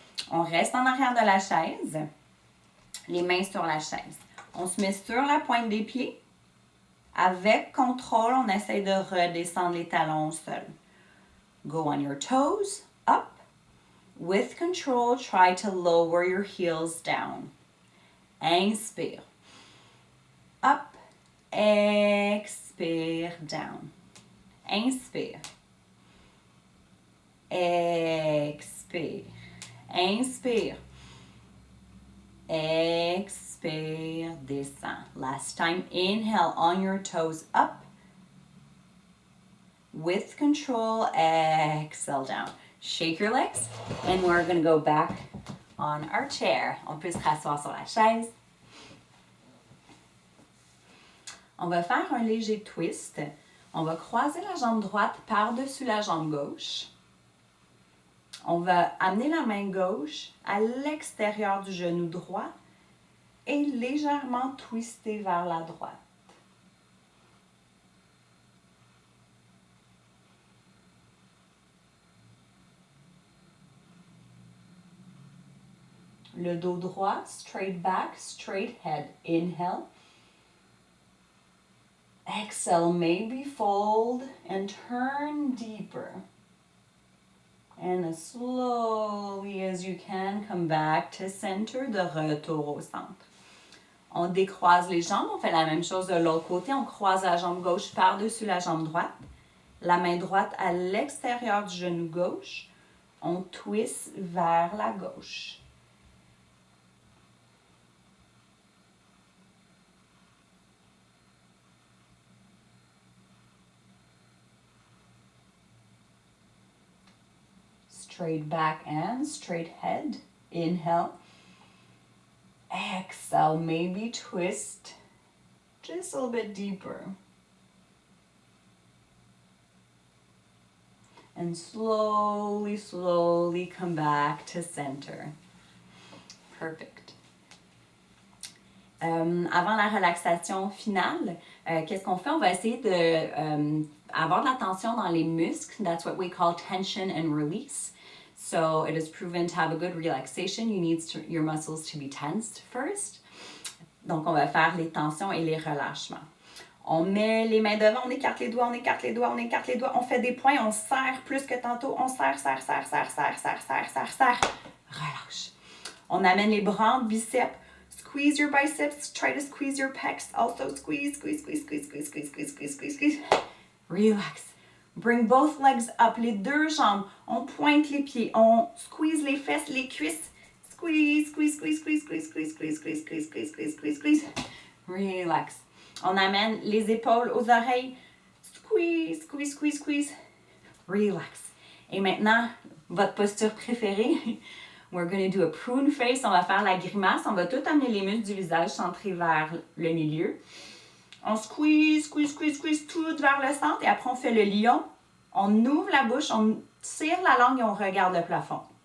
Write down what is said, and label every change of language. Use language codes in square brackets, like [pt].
[fr] On reste en arrière de la chaise, les mains sur la chaise. On se met sur la pointe des pieds. Avec contrôle, on essaie de redescendre les talons au sol. [en] Go on your toes, up. With control, try to lower your heels down. [fr] Inspire. Up. Expire, down. Inspire. Expire. Inspire. Expire, descend. [en] Last time, inhale on your toes up. With control, exhale down. Shake your legs, and we're going to go back on our chair. [fr] On peut se rasseoir sur la chaise. On va faire un léger twist. On va croiser la jambe droite par-dessus la jambe gauche. On va amener la main gauche à l'extérieur du genou droit et légèrement twister vers la droite. Le dos droit, [en] straight back, straight head. Inhale. Exhale, maybe fold and turn deeper. And as slowly as you can, come back to center, [fr] de retour au centre. On décroise les jambes, on fait la même chose de l'autre côté. On croise la jambe gauche par-dessus la jambe droite. La main droite à l'extérieur du genou gauche. On twist vers la gauche. [en] Straight back and straight head. Inhale. Exhale, maybe twist just a little bit deeper. And slowly, slowly come back to center. Perfect. [fr] Avant la relaxation finale, qu'est-ce qu'on fait? On va essayer de avoir de la tension dans les muscles. [en] That's what we call tension and release. So it is proven to have a good relaxation. You need your muscles to be tensed first. [fr] Donc, on va faire les tensions et les relâchements. On met les mains devant, on écarte les doigts, on écarte les doigts, on écarte les doigts. On fait des points, on serre plus que tantôt. On serre, serre, serre, serre, serre, serre, serre, serre, serre. Relâche. On amène les bras en biceps. [en] Squeeze your biceps. Try to squeeze your pecs. Also squeeze, squeeze, squeeze, squeeze, squeeze, squeeze, squeeze, squeeze, squeeze, squeeze. Relax. Bring both legs up, [fr] les deux jambes. On pointe les pieds. On squeeze les fesses, les cuisses. [en] Squeeze, squeeze, squeeze, squeeze, squeeze, squeeze, squeeze, squeeze, squeeze, squeeze, squeeze, squeeze, squeeze. Relax. [fr] On amène les épaules aux oreilles. [en] Squeeze, squeeze, squeeze, squeeze. Relax. [fr] Et maintenant, votre posture préférée. [en] We're going to do a prune face. [fr] On va faire la grimace. On va tout amener les muscles du visage centrés vers le milieu. On squeeze, squeeze, squeeze, squeeze tout vers le centre. Et après, on fait le lion. On ouvre la bouche, on tire la langue et on regarde le plafond.